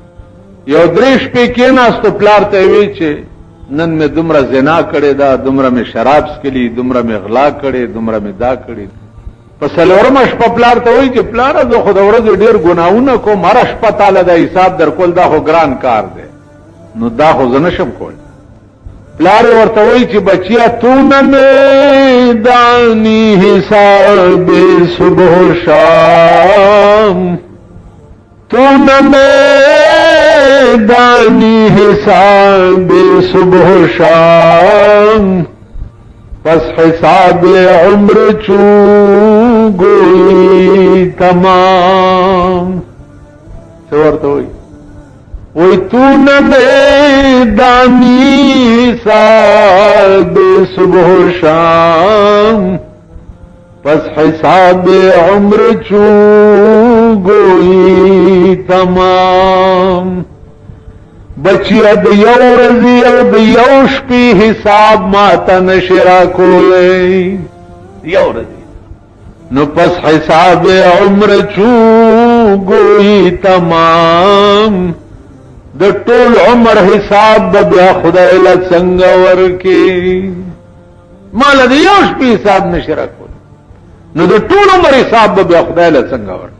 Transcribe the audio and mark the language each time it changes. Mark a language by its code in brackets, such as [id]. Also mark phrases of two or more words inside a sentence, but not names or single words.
[ps] یو 3 شپې کېناستو پلار ته وی چې نن مې دومره زنا کړې ده، دومره مې شراب څکلي، دومره مې غلا کړې، دومره مې دا کړې. په 4مه شپه پلار ته وایي چې پلاره زه خو د ورځې ډېر ګناهونه کوم، هره شپه تاله دا حساب در کول دا خو ګران کار دی، نو دا خو زه نشم کولی. پلار ورته وایي چې بچیا [fa] تو نه میدانی حساب صبح و شام، تو نه میدانی حساب صبح و شام، پس حساب عمر چو گوئی تمام. [ps] ورته وایي وی [fa] تو نه میدانی حساب صبح و شام، پس حساب عمر چو گوئی تمام. [ps] بچیا د یو ورځې او د یو شپې حساب ماته نشي راکولی، یو ورځې نو [fa] پس حساب عمر چو گوئی تمام. [ps] د ټول عمر حساب به بیا خدای له څنګه ورکي، مال د یو شپې حساب نشي راکولی نو د ټول عمر حساب به بیا خدای له څنګه ورکي.